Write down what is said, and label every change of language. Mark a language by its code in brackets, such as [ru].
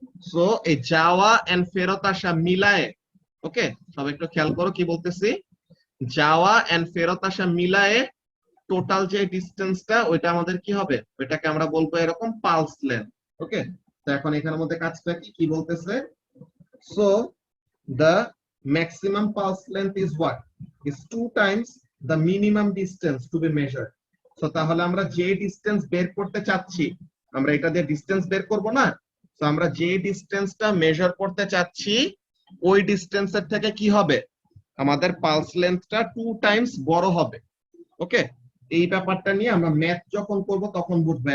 [bn] So এই যাওয়া and ফেরত আসা মিলায়ে, ওকে সবাই একটু খেয়াল করো কি বলতেছি, যাওয়া এন্ড ফেরত আসা মিলায়ে টোটাল যে ডিসটেন্সটা ওইটা আমাদের কি হবে, ওইটাকে আমরা বলবো এরকম পালস লেন্থ। ওকে, তো এখন এখানের মধ্যে কাজটা কি বলতেছে? [en] So the maximum pulse length is what? Is 2 times the minimum distance to be measured. [bn] So তাহলে আমরা যে ডিসটেন্স বের করতে চাচ্ছি, আমরা এটা দিয়ে ডিসটেন্স বের করব না, তো আমরা যে ডিসটেন্সটা মেজার করতে চাচ্ছি ওই ডিসটেন্সের থেকে কি হবে, আমাদের পালস লেন্থটা 2 টাইমস বড় হবে। ওকে, এই ব্যাপারটা নিয়ে আমরা ম্যাথ যখন করব তখন বুঝবো।